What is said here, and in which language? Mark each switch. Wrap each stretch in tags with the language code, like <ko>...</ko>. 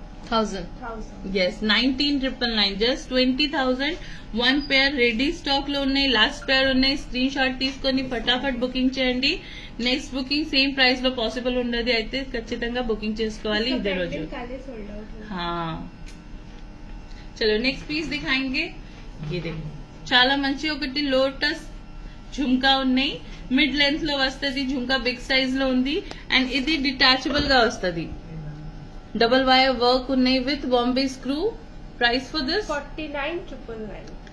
<te>1000. yes 19,999 just 20,000. 1 pair ready stock లో ఉన్నాయి. Last పేర్ ఉన్నాయి. స్క్రీన్ షాట్ తీసుకొని ఫటాఫట్ బుకింగ్ చేయండి. నెక్స్ట్ బుకింగ్ సేమ్ ప్రైస్ లో పాసిబుల్ ఉండదు, అయితే ఖచ్చితంగా బుకింగ్ చేసుకోవాలి ఇదే రోజు.</te> <hi>हाँ चलो नेक्स्ट पीस दिखाएंगे. ये देखो</hi> <te>చాలా మంచి ఒకటి లోటస్ झुमका ఉన్నాయి. మిడ్ లెంత్ లో వస్తుంది. झुमका బిగ్ సైజ్ లో ఉంది అండ్ ఇది డిటాచబుల్ గా వస్తుంది. డబుల్ వైర్ వర్క్ ఉన్నాయి with Bombay screw.</te> <en>Price for this 49,999.</en>